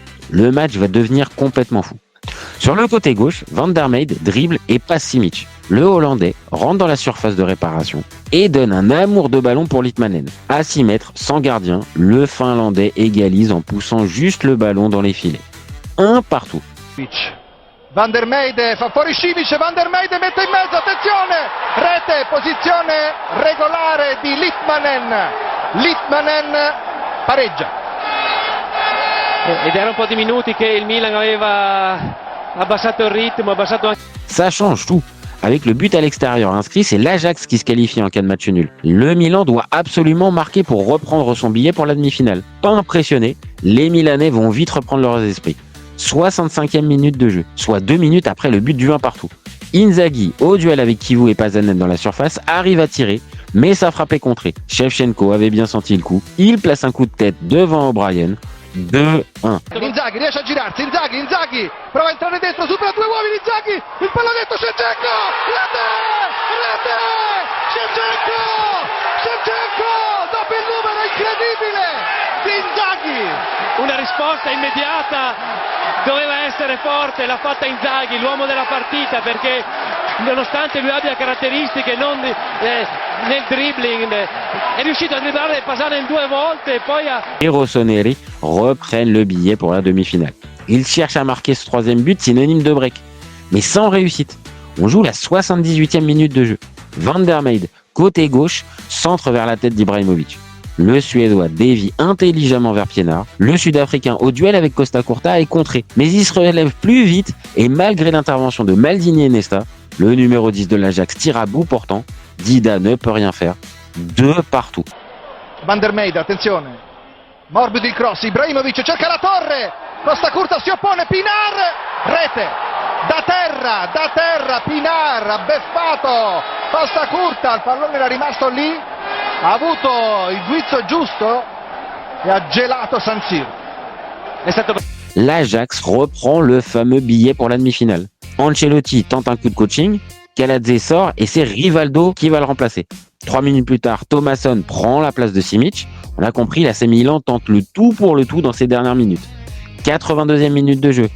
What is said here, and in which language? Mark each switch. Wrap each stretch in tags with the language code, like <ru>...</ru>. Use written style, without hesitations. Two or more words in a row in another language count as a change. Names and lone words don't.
<fr>Le match va devenir complètement fou. Sur le côté gauche, Van der Meijden dribble et passe Simic. Le Hollandais rentre dans la surface de réparation et donne un amour de ballon pour Litmanen. À 6 mètres, sans gardien, le Finlandais égalise en poussant juste le ballon dans les filets. Un partout.</fr> <it>Van der Meijden fa fuori Simic, Van der Meijden mette in mezzo, attenzione, rete, posizione regolare di Litmanen. Litmanen pareggia. Ed era un po' di minuti che il Milan aveva abbassato il ritmo, abbassato anche...</it> <fr>Ça change tout. Avec le but à l'extérieur inscrit, c'est l'Ajax qui se qualifie en cas de match nul. Le Milan doit absolument marquer pour reprendre son billet pour la demi-finale. Pas impressionné, les Milanais vont vite reprendre leurs esprits. 65e minute de jeu, soit 2 minutes après le but du 1 partout. Inzaghi, au duel avec Kivu et Pazanen dans la surface, arrive à tirer, mais sa frappe est contrée. Shevchenko avait bien senti le coup. Il place un coup de tête devant O'Brien. 2-1.</fr> <it>Inzaghi riesce a girarsi, Inzaghi prova a entrare dentro, supera 2 uomini, Inzaghi, il pallonetto, Shevchenko, rete, Shevchenko, dopo il numero incredibile di Inzaghi. Una risposta immediata, doveva essere forte, l'ha fatta Inzaghi, l'uomo della partita, perché nonostante lui abbia caratteristiche non nel dribbling, è riuscito a dribblare Pazanen 2 volte e poi</it> <fr>Les Rossoneri reprennent le billet pour la demi-finale. Ils cherchent à marquer ce 3e but synonyme de break, mais sans réussite. On joue la 78e minute de jeu. Van der Meijden, côté gauche, centre vers la tête d'Ibrahimovic. Le Suédois dévie intelligemment vers Pienaar. Le Sud-Africain, au duel avec Costa Curta, est contré. Mais il se relève plus vite et malgré l'intervention de Maldini et Nesta, le numéro 10 de l'Ajax tire à bout portant. Dida ne peut rien faire. 2 partout. Van der Meijden,</fr> <it>attenzione, morbido il cross, Ibrahimovic cerca la torre, Costa Curta si oppone, Pienaar, rete, da terra, Pienaar ha beffato Costa Curta, il pallone era rimasto lì, ha avuto il guizzo giusto e ha gelato San Siro.</it> <fr>L'Ajax reprend le fameux billet pour la demi-finale. Ancelotti tente un coup de coaching, Kaladze sort et c'est Rivaldo qui va le remplacer. 3 minutes plus tard, Thomasson prend la place de Simic. On a compris, l'AC Milan tente le tout pour le tout dans ces dernières minutes. 82e minute de jeu.</fr>